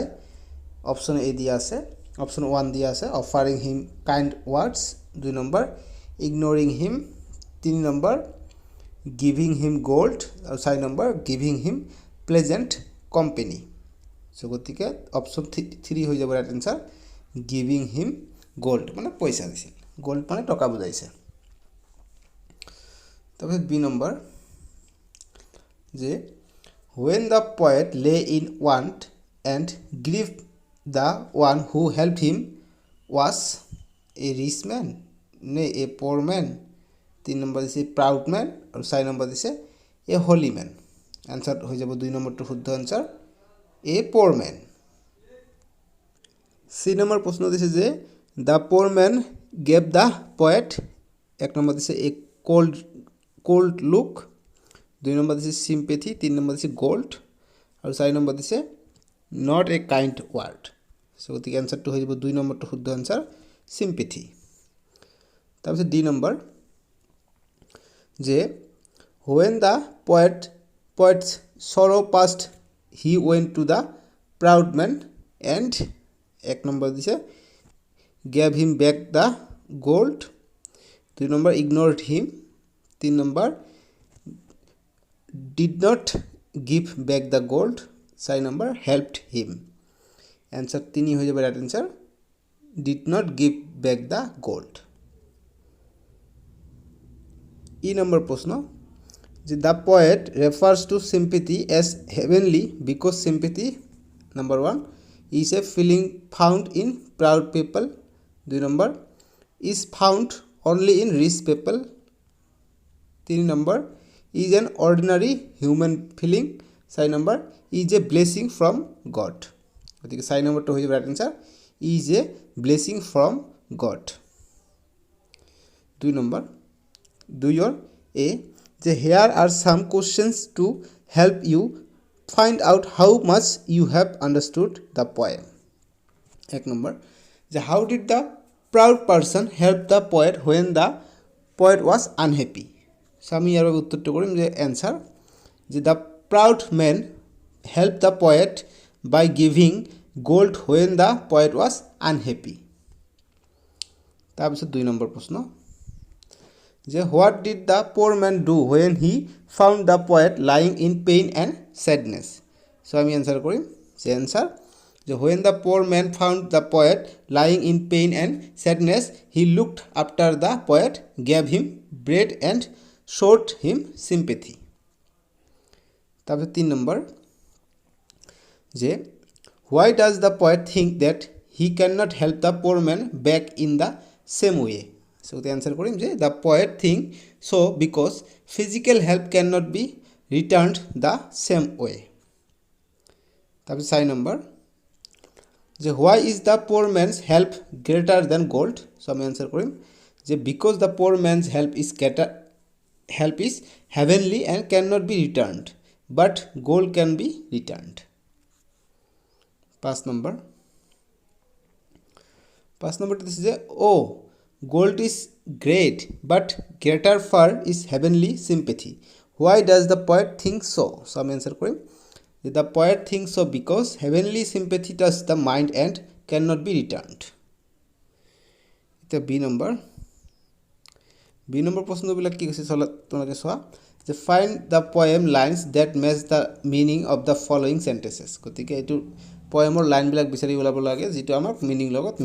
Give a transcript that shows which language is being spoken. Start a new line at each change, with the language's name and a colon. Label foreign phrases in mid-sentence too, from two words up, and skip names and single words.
Assamese: অপশ্যন এ দিয়া আছে, অপশ্যন 1 দিয়া আছে
English: offering him kind words,
Assamese: 2 নম্বৰ
English: ignoring him,
Assamese: 3 নম্বৰ
English: giving him gold
Assamese: আৰু 4 নম্বৰ
English: giving him pleasant company.
Assamese: সো গতিকে অপশ্যন 3 হৈ যাব
English: right answer, giving him gold
Assamese: মানে পইচা দিছিল, গোল্ড মানে টকা বুজাইছে। তাৰপিছত বি নম্বৰ যে
English: when the poet lay in want and grief, the one who helped him was a rich man নে a poor man।
Assamese: 3 নম্বৰ দিছে
English: proud man
Assamese: আৰু 4 নম্বৰ দিছে
English: a holy man.
Assamese: আনসার হৈ যাব 2 নম্বৰটো শুদ্ধ আনসার
English: a poor man.
Assamese: সি নম্বৰ প্ৰশ্ন দিছে যে
English: the poor man gave the poet,
Assamese: 1 নম্বৰ দিছে
English: a cold look,
Assamese: 2 নম্বৰ দিছে সিম্পেথি, 3 নম্বৰ দিছে গোল্ড আৰু 4 নম্বৰ দিছে
English: not a kind word.
Assamese: সো গতিকে আনসারটো হৈ যাব 2 নম্বৰটো শুদ্ধ আনসার সিম্পেথি। তাৰপিছত ডি নম্বৰ যে
English: when the poet's sorrow passed he went to the proud man and
Assamese: 1 নম্বৰ দিছে
English: gave him back the gold, 2 নম্বৰ ignored him, 3 নম্বৰ did not give back the gold, 4 নম্বৰ helped him। answer 3
Assamese: হৈ যাব
English: ৰাইট answer did not give back the gold।
Assamese: ই নম্বৰ প্ৰশ্ন যে
English: the poet refers to sympathy as heavenly because sympathy number 1 is a feeling found in proud people, 2 number is found only in rich people, 3 number is an ordinary human feeling, 4 number is a blessing from God.
Assamese: গতিকে 4 নম্বৰটো হৈ যাব
English: right answer is a blessing from God. 2
Assamese: নম্বৰ 2 এ যে
English: here are some questions to help you find out how much you have understood the poem.
Assamese: 1 নম্বৰ যে
English: how did the proud person help the poet when the poet was unhappy.
Assamese: সো আমি ইয়াৰ বাবে উত্তৰটো কৰিম যে এনসাৰ যে
English: the proud man help the poet by giving gold when the poet was unhappy.
Assamese: তাৰপিছত 2 নম্বৰ প্ৰশ্ন যে
English: what did the poor man do when he found the poet lying in pain and sadness.
Assamese: সো আমি এনসাৰ কৰিম যে এনসাৰ যে
English: when the poor man found the poet lying in pain and sadness he looked after the poet gave him bread and showed him sympathy.
Assamese: তাৰপিছত 3 নম্বৰ যে
English: why does the poet think that he can not help the poor man back in the same way. সো the answer
Assamese: কৰিম যে
English: the poet think so because physical help cannot be returned the same way।
Assamese: তাৰপিছত 4 নম্বৰ যে
English: why is the poor man's help greater than gold।
Assamese: সো আমি আনসাৰ কৰিম যে
English: because the poor man's help is heavenly and cannot be returned but gold can be returned।
Assamese: 5 নম্বৰটো দিছে যে
English: gold is great but greater far is heavenly sympathy, why does the poet think so। so আমি answer কৰিম the poet thinks so because heavenly sympathy touches the mind and cannot be returned।
Assamese: এতিয়া বি নম্বৰ প্ৰশ্নবিলাক কি কৈছে তোমালোকে চোৱা যে
English: find the poem lines that match the meaning of the following sentences।
Assamese: গতিকে এইটো পয়েমৰ লাইনবিলাক বিচাৰি ওলাব লাগে যিটো আমাৰ মিনিং লগত মিলে।